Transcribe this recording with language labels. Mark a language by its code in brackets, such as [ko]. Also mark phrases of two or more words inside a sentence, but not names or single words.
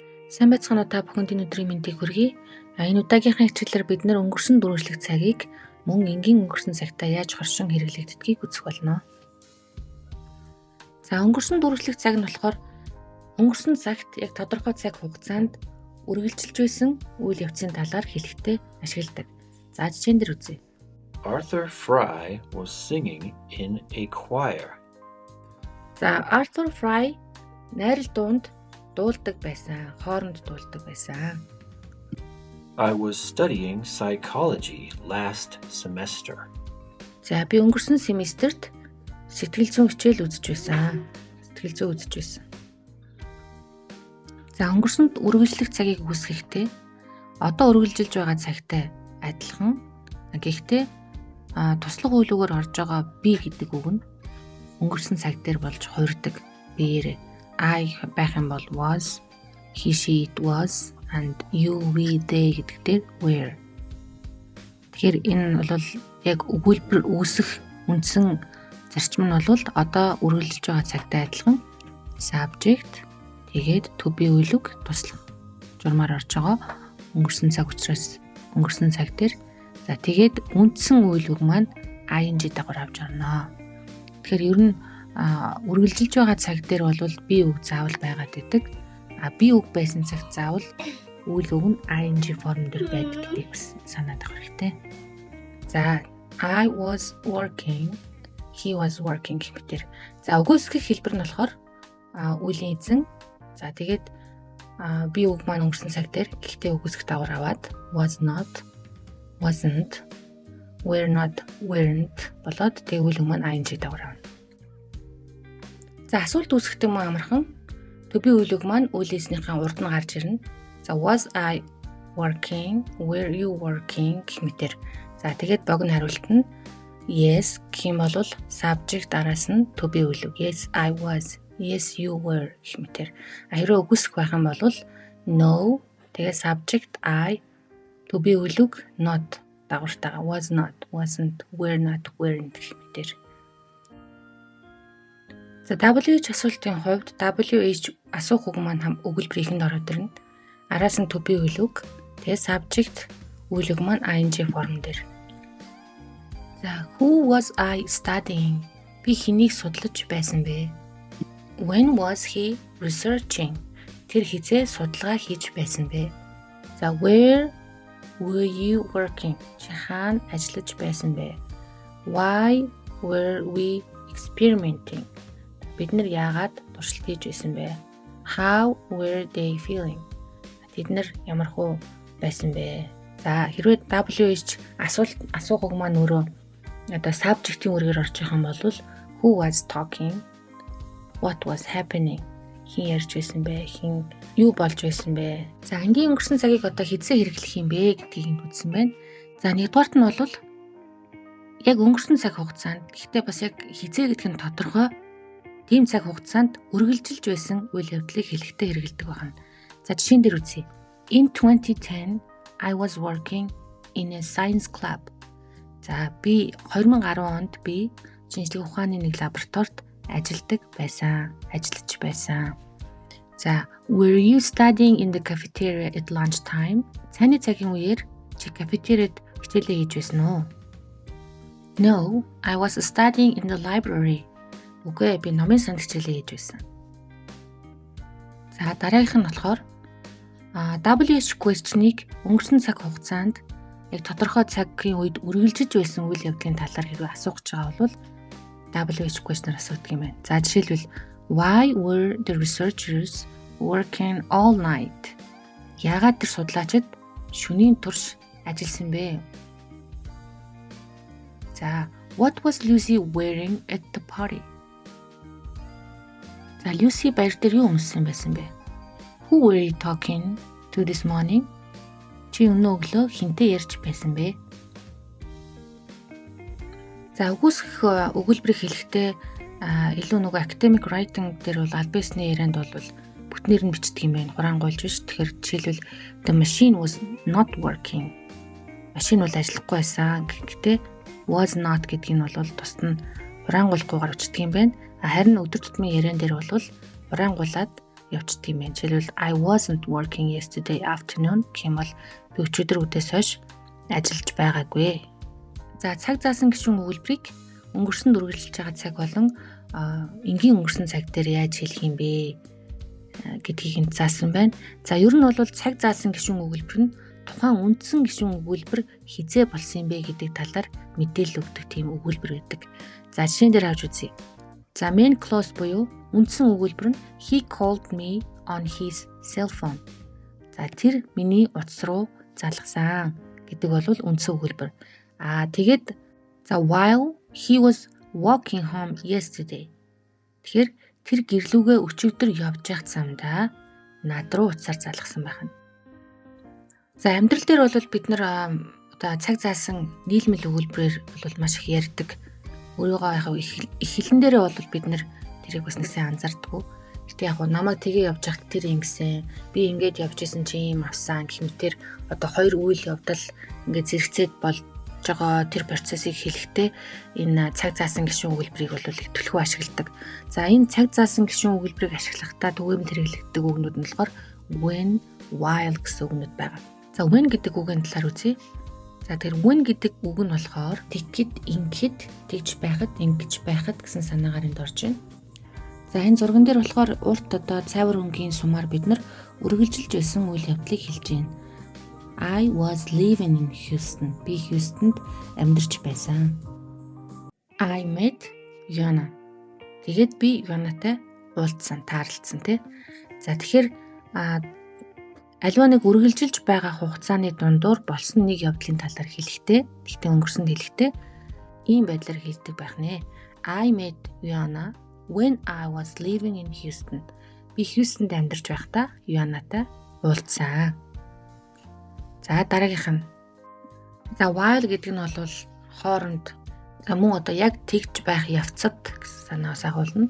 [mn] Сайн байцгаана уу та бүхэнд энэ өдрийн мэндийг хүргэе. Энэ удаагийнхаа хичээлээр бид нэр өнгөрсөн үргэлжлэх цагийг мөн энгийн өнгөрсөн цагтаа яаж хоршин хэрэглэгддгийг үзэх болно. За өнгөрсөн үргэлжлэх цаг нь болохоор өнгөрсөн цагт яг тодорхой цаг хугацаанд үргэлжилж байсан үйл явцын талаар хэлэхдээ ашигладаг. За жишээн дээр үзье. [en] Arthur Fry was singing in a choir. [mn] За Arthur Fry найрал дуунд дуулдаг байсан, хооронд дуулдаг байсан. [en] I was studying psychology last semester. [mn] За би өнгөрсөн семестрт сэтгэл зүйн хичээл үзэж байсан. За өнгөрсөнд үргэлжлэх цагийг үүсгэхдээ одоо үргэлжилж байгаа цагтай адилхан. Гэхдээ туслах үйлүүгээр орж байгаа би гэдэг үг нь өнгөрсөн цаг дээр болж хуурдаг. Биеэр I байх юм бол was, [en] he, she, it was, and you, we, they [mn] гэдэгтэй were. Тэгэхээр энэ бол яг өгүүлбэр үүсэх үндсэн зарчим нь бол одоо үргэлжилж байгаа цагтай адилхан subject тэгээд [en] to be [mn] үйлэг туслах журмаар орж байгаа өнгөрсөн цаг учраас өнгөрсөн цаг дээр за тэгээд үндсэн үйл үг маань ing дагавар авч орно. Тэгэхээр ер нь үргэлжилж байгаа цаг дээр бол би үг заавал байгаад идэг. Би үг байсан цагт заавал үйл үг нь ing форм дээр байдаг гэдгийг бас санаад авах хэрэгтэй. За [en] I was working, he was working [mn] гэх мэтэр. За өгөөсгөх хэлбэр нь болохоор үлийн эзэн. За тэгээд би үг маань өнгөрсөн цаг дээр гэхдээ өгөөсгөх дагавар аваад [en] was not, wasn't, were not, weren't [mn] болоод тэгээд үйл үг маань ing дагавар авна. За асуулт үүсгэдэг мөн амархан. [en] To be [mn] үйл үг маань үйл эзнийхээ урд нь гарч ирнэ. За [en] was I working, were you working [mn] гэх мэтэр. За тэгээд богино хариулт нь yes гэх юм бол subject араас нь [en] to be [mn] үйл үг. [en] Yes I was, yes you were [mn] гэх мэтэр. Хэрвээ үгүйсэх байх юм бол no тэгээд subject [en] I to be [mn] үйл үг not дагавартайгаа [en] was not, wasn't, were not, weren't [mn] гэх мэтэр. За WH асуултын хувьд WH асуух үг маань өгүүлбэр ихэнд ороод ирнэ. Араас нь [en] to be [mn] үйл үг. Тэгээ subject үйл үг маань ing форм дээр. [en] За who was I studying? [mn] Би хэнийг судлаж байсан бэ? [en] When was he researching? [mn] Тэр хизээ судалгаа хийж байсан бэ? [en] За where were you working? [mn] Чи хаана ажиллаж байсан бэ? [en] Why were we experimenting? [mn] Бид нар яагаад туршилт хийж байсан бэ? [en] How were they feeling? [mn] Тэд нар ямархуу байсан бэ? За хэрвээ WH асуух үг маань өөрөө одоо subject-ийн үргээр орж байгаа юм бол [en] who was talking? What was happening? [mn] Хин ярьж байсан бэ? Хин юу болж байсан бэ? За энгийн өнгөрсөн цагийг одоо хэзээ хэрэглэх юм бэ гэдгийг үзсэн байна. За нэгдүгээрт нь бол яг өнгөрсөн цаг хугацаанд гэхдээ бас яг хэзээ гэдг нь тодорхой тийм цаг хугацаанд үргэлжилж байсан үйл явдлыг хэлэхдээ хэрэгэлдэг байна. За жишээн дээр үзье. [en] In 2010, I was working in a science club. [mn] За би 2010 онд би шинжлэх ухааны нэг лабораторид ажиллаж байсан. [en] За were you studying in the cafeteria at lunch time? [mn] Цайны цагийн үеэр чи кафетериад хичээлээ хийж байсан уу? [en] No, I was studying in the library. [mn] Үгүй би номын санд хичээлээ хийж байсан. За дараагийнх нь болохоор [en] WH question- [mn] ыг өнгөрсөн цаг хугацаанд яг тодорхой цагийн үед үргэлжиж байсан үйл явдлын талаар хэрвээ асуух гэж байгаа бол [en] WH question- [mn] аар асуудаг юм байна. За жишээлбэл [en] why were the researchers working all night? [mn] Яагаад тэр судлаачид шөнийн турш ажилласан бэ? [en] За what was Lucy wearing at the party? [mn] За Люси баяр дээр юу өмссөн байсан бэ? [en] Who were you talking to this morning? [mn] Чи өнөө өглөө хинтээ ярьж байсан бэ? За өгөөсгөх өгүүлбэрийг хэлэхдээ илүү нөгөө [en] academic writing [mn] дээр бол аль биесний ярианд бол бүтнээр нь бичдэг юм байна. Хураангуйлж биш. Тэгэхээр жишээлбэл [en] the machine was not working. [mn] Машин бол ажиллахгүй байсан. Гэхдээ [en] was not [mn] гэдг нь бол тусад нь хураангуулгүйгээр бичдэг юм байна. Харин өдөр тутмын яриан дээр бол хураангуулад явцдаг юм байна. Жишээлбэл [en] I wasn't working yesterday afternoon [mn] гэх юм бол би өчигдөр үдээс хойш ажиллаж байгаагүй. За цаг заасан гишүүн өгүүлбэрийг өнгөрсөнд үргэлжилж байгаа цаг болон энгийн өнгөрсөн цаг дээр яаж хэлэх юм бэ гэдгийг энд заасан байна. За ер нь бол цаг заасан гишүүн өгүүлбэр нь тухайн үндсэн гишүүн өгүүлбэр хизээ болсон юм бэ гэдэг талаар мэдээлэл өгдөг тийм өгүүлбэр байдаг. За жишээн дээр авч үзье. За [en] main clause [mn] буюу үндсэн өгүүлбэр нь [en] he called me on his cell phone. [mn] За тэр миний утас руу залгасан гэдэг бол үндсэн өгүүлбэр. Тэгээд за [en] while he was walking home yesterday. [mn] Тэгэхээр тэр гэрлүүгээ өчигдөр явж явах замдаа над руу утсаар залгасан байх нь. За амьдрал дээр бол бид нар одоо цаг заасан нийлмэл өгүүлбэрээр бол маш их ярьдаг. Өөрийгөө яг их хэлэн дээрээ бол бид нар тэрийг бас нэгсэн анзаардаггүй. Гэтэ яг намайг тгээ явж байхад тэр ингэсэн, би ингэж явж исэн чи юм авсан гэх мэтэр одоо хоёр үйл явдал ингээд зэрэгцээд болж байгаа тэр процессыг хэлэхдээ энэ цаг заасан гишүүн өгүүлбэрийг бол их төлхөө ашигладаг. За энэ цаг заасан гишүүн өгүүлбэрийг ашиглахдаа түгээмэл хэрэглэгддэг үгнүүд нь болохоор [en] when, while [mn] гэсэн үгнүүд байгаа. За when гэдэг үгийн талаар үзье. За тэр when гэдэг үг нь болохоор тэгэхэд, ингэхэд, тэгж байхад, ингэж байхад гэсэн санаагаар энд орж байна. За энэ зурган дээр болохоор урт одоо цайвар өнгийн сумаар бид нар үргэлжилж байсан үйл явдлыг хэлж байна. [en] I was living in Houston. [mn] Би Houston-д амьдарч байсан. [en] I met Yana. [mn] Тэгээд би Yana-тай уулзсан, таарлцсан тий. За тэгэхээр аливаа нэг үргэлжилж байгаа хугацааны дундуур болсон нэг явдлын талаар хэлэхдээ, тэгтээ өнгөрсөнд хэлэхдээ ийм байдлаар хэлдэг байх нэ. [en] I met Yana when I was living in Houston. [mn] Би Houston-д амьдарч байхдаа Yana-тай уулзсан. За дараагийнх нь. За while гэдэг нь бол хооронд мөн одоо яг тэгж байх явцад гэсэн санаас агуулна.